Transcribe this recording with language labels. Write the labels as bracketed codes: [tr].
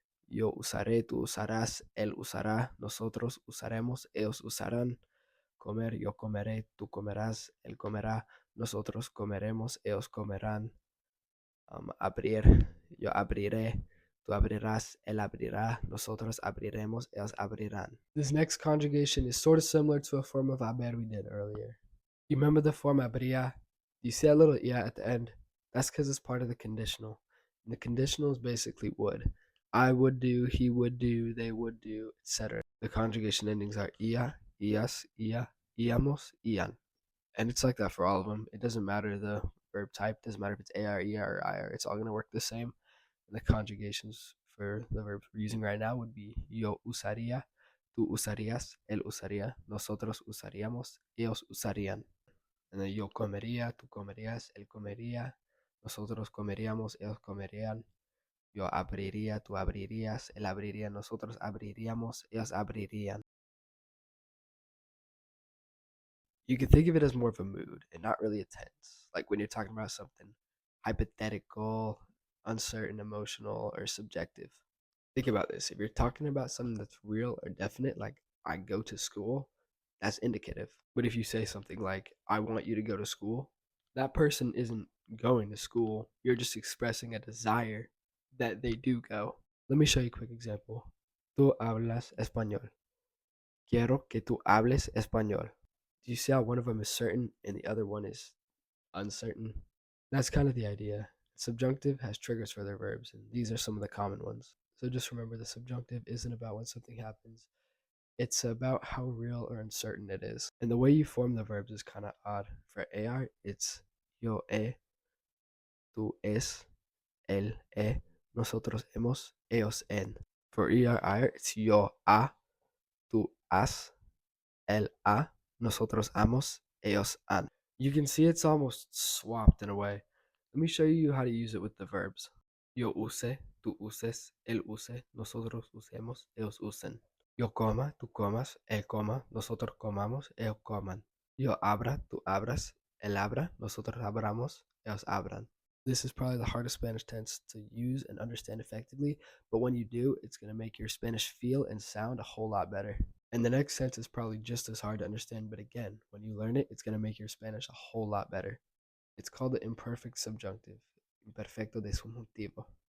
[es] Yo usaré, tú usarás, él usará, nosotros usaremos, ellos usarán. Comer, yo comeré, tú comerás, él comerá, nosotros comeremos, ellos comerán. Abrir, yo abriré, tú abrirás, él abrirá, nosotros abriremos, ellos abrirán. [en] This next conjugation is sort of similar to a form of haber we did earlier. You remember the form habría? You see that little ia at the end? That's because it's part of the conditional. And the conditional is basically would. I would do, he would do, they would do, etc. The conjugation endings are ia, ias, ia, iamos, ian. And it's like that for all of them. It doesn't matter the verb type. It doesn't matter if it's ar, er, or ir. It's all going to work the same. And the conjugations for the verbs we're using right now would be [es] yo usaría, tú usarías, él usaría, nosotros usaríamos, ellos usarían. [en] And then [es] yo comería, tú comerías, él comería, nosotros comeríamos, ellos comerían. Yo abriría, tú abrirías, él abriría, nosotros abriríamos, ellos abrirían. [en] You can think of it as more of a mood and not really a tense. Like when you're talking about something hypothetical, uncertain, emotional, or subjective. Think about this. If you're talking about something that's real or definite, like I go to school, that's indicative. But if you say something like, I want you to go to school, that person isn't going to school. You're just expressing a desire that they do go. Let me show you a quick example. [es] Tú hablas español. Quiero que tú hables español. [en] Do you see how one of them is certain and the other one is uncertain? That's kind of the idea. Subjunctive has triggers for their verbs, and these are some of the common ones. So just remember the subjunctive isn't about when something happens. It's about how real or uncertain it is. And the way you form the verbs is kind of odd. For AR, it's [es] yo he, tú es, él he, nosotros hemos, ellos en. [en] For ER, it's [es] yo ha, tú has, él ha, nosotros hamos, ellos han. [en] You can see it's almost swapped in a way. Let me show you how to use it with the verbs. [es] Yo use, tú uses, él use, nosotros usemos, ellos usen. Yo coma, tú comas, él coma, nosotros comamos, ellos coman. Yo abra, tú abras, él abra, nosotros abramos, ellos abran. [en] This is probably the hardest Spanish tense to use and understand effectively, but when you do, it's going to make your Spanish feel and sound a whole lot better. And the next sense is probably just as hard to understand, but again, when you learn it, it's going to make your Spanish a whole lot better. It's called the imperfect subjunctive, [es] imperfecto de subjuntivo.